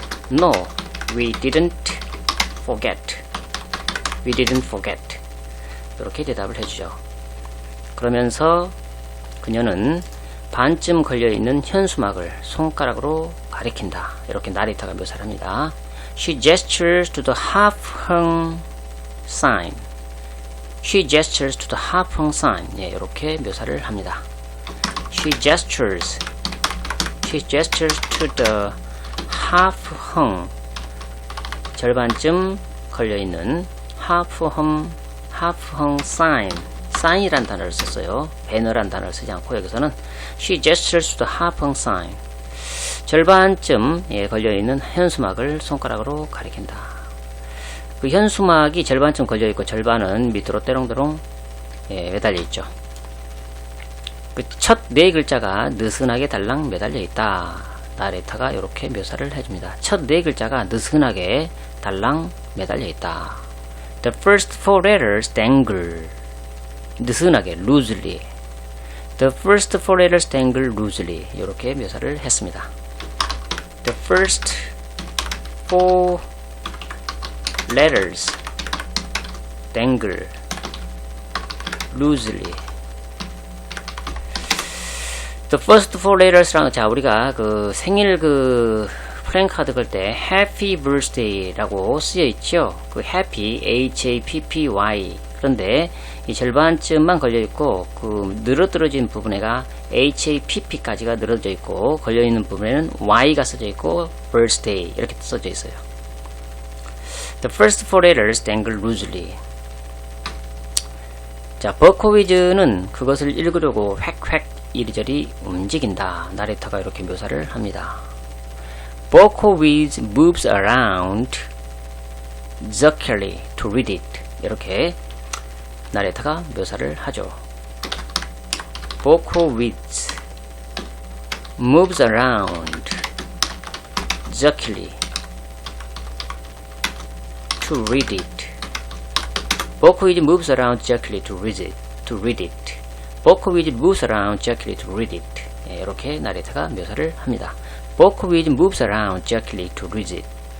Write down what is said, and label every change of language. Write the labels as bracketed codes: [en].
[en] No, we didn't forget. We didn't forget. [ko] 이렇게 대답을 해주죠. 그러면서 그녀는 반쯤 걸려있는 현수막을 손가락으로 가리킨다. 이렇게 나레이터가 묘사를 합니다. [en] She gestures to the half-hung sign. She gestures to the half-hung sign. [ko] 예, 이렇게 묘사를 합니다. [en] She gestures to the half-hung. [ko] 절반쯤 걸려있는 [en] half-hung sign. [ko] sign이란 단어를 썼어요. 배너란 단어를 쓰지 않고 여기서는 [en] she gestures to the half-hung sign. [ko] 절반쯤 걸려있는 현수막을 손가락으로 가리킨다. 그 현수막이 절반쯤 걸려있고 절반은 밑으로 때롱때롱 매달려 있죠. 그 첫 네 글자가 느슨하게 달랑 매달려 있다. 나레이터가 이렇게 묘사를 해줍니다. 첫 네 글자가 느슨하게 달랑 매달려 있다. [en] The first four letters dangle. 느슨하게, loosely. The first four letters dangle loosely. [ko] 이렇게 묘사를 했습니다. [en] The first four letters dangle loosely. The first four letters [ko] 랑, 자, 우리가 그 생일 그 플랜카드 걸 때 Happy Birthday라고 쓰여 있죠. 그 Happy, H-A-P-P-Y. 그런데 이 절반쯤만 걸려 있고 그 늘어뜨려진 부분에가 H-A-P-P까지가 늘어져 있고 걸려 있는 부분에는 Y가 써져 있고 Birthday 이렇게 써져 있어요. [en] The first four letters dangle loosely. [ko] 자, 버코위즈는 그것을 읽으려고 획획 이리저리 움직인다. 나레이터가 이렇게 묘사를 합니다. [en] 버코위즈 moves around jerkily to read it. [ko] 이렇게 나레이터가 묘사를 하죠. [en] 버코위즈 moves around jerkily to read it. 버코위즈 moves around jerkily to read it. 버코위즈 moves around jerkily to read it. [ko] 예, 이렇게 나레이터가 묘사를 합니다. [en] 버코위즈 moves around jerkily to read it.